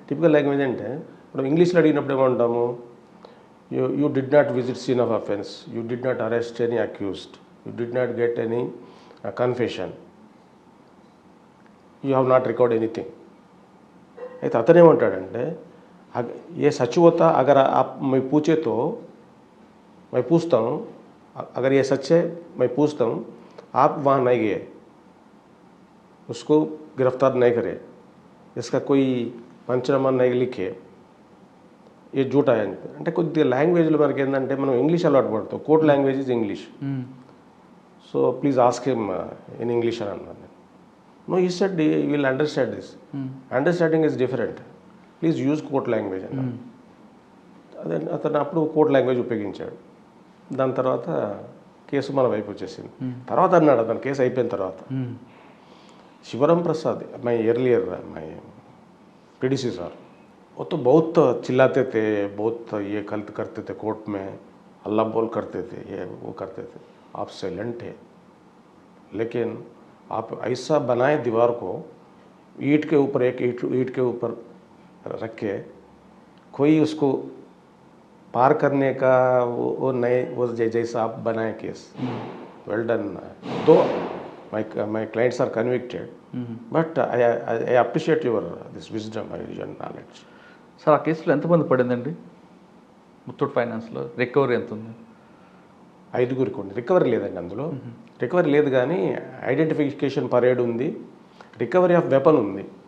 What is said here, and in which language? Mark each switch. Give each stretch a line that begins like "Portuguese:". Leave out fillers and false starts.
English: typical language
Telugu: అంటే మనం ఇంగ్లీష్లో అడిగినప్పుడు ఏమంటాము,
English: You did not visit scene of offence, you did not arrest any accused, you did not get any confession, you have not record anything.
Telugu: అయితే అతనేమంటాడంటే
Hindi: ఏ such హోతా agar आप मैं पूछे तो मैं पूछता हूँ, अगर ये सच है मैं पूछता हूँ, आप वहाँ नहीं गए, उसको गिरफ्तार नहीं करे, इसका कोई पंचनामा नहीं लिखे, ये झूठा है
Telugu: అంటే కొద్దిగా లాంగ్వేజ్లో మనకి ఏంటంటే మనం ఇంగ్లీష్ అలవాటు పడతాం.
English: court language is English, so please ask him in English
Telugu: అని అన్నాను.
English: no he said you will understand this, understanding is different, please use court language
Telugu: అన్నాను. అదే అతను అప్పుడు కోర్ట్ లాంగ్వేజ్ ఉపయోగించాడు. దాని తర్వాత కేసు మన వైపు వచ్చేసింది. తర్వాత అన్నాడు అతను కేసు అయిపోయిన తర్వాత,
Hindi: शिवराम प्रसाद मैं एर्लियर मैं प्रेडिसेसर, वो तो बहुत चिल्लाते थे, बहुत ये गलत करते थे कोर्ट में, अल्लाह बोल करते थे, ये वो करते थे. आप साइलेंट है, लेकिन आप ऐसा बनाए दीवार को, ईंट के ऊपर एक ईंट के ऊपर रख के कोई उसको पार करने का वो नहीं, वो जैसा आप बनाए केस,
English: Well done. Though my clients are convicted, but I appreciate your this wisdom and your knowledge.
Telugu: Sir ఆ కేసులో ఎంతమంది పడిందండి ముత్తూట్ ఫైనాన్స్లో? రికవరీ ఎంత ఉంది? 5గురికి ఉంది. రికవరీ లేదండి అందులో. రికవరీ లేదు కానీ ఐడెంటిఫికేషన్ పరేడ్ ఉంది, రికవరీ ఆఫ్ వెపన్ ఉంది.